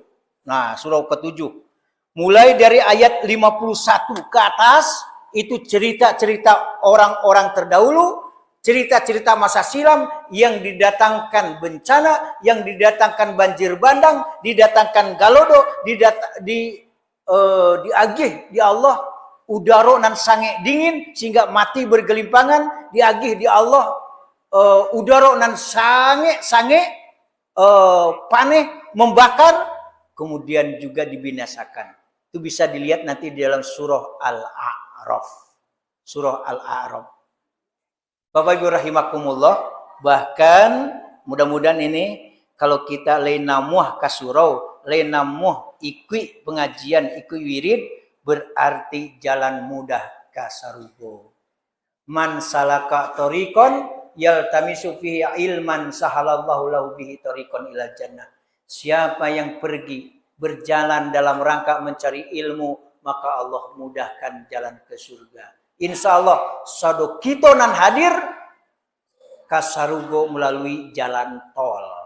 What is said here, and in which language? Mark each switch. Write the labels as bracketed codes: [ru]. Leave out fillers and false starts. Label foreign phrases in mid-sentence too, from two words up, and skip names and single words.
[id] Nah, surah ke-7. Mulai dari ayat 51 ke atas, itu cerita-cerita orang-orang terdahulu, cerita-cerita masa silam yang didatangkan bencana, yang didatangkan banjir bandang, didatangkan galodo, [min] diagih di Allah udaro nan sange dingin [id] sehingga mati bergelimpangan, [min] diagih di Allah udaro nan sange paneh membakar, [id] kemudian juga dibinasakan. Itu bisa dilihat nanti di dalam surah Al-A'raf. Surah Al-A'raf. Bapak Ibu rahimakumullah, bahkan mudah-mudahan ini kalau kita [min] lenamuh kasurau, lenamuh ikui pengajian, ikui wirid, berarti jalan mudah kasarugo. [ar] من سلك طريقا يلتمس فيه علما سهل الله له به طريقا إلى الجنة. [id] Siapa yang pergi berjalan dalam rangka mencari ilmu, maka Allah mudahkan jalan ke surga. [ar] Insya Allah [min] sado kita nan hadir kasarugo melalui jalan tol.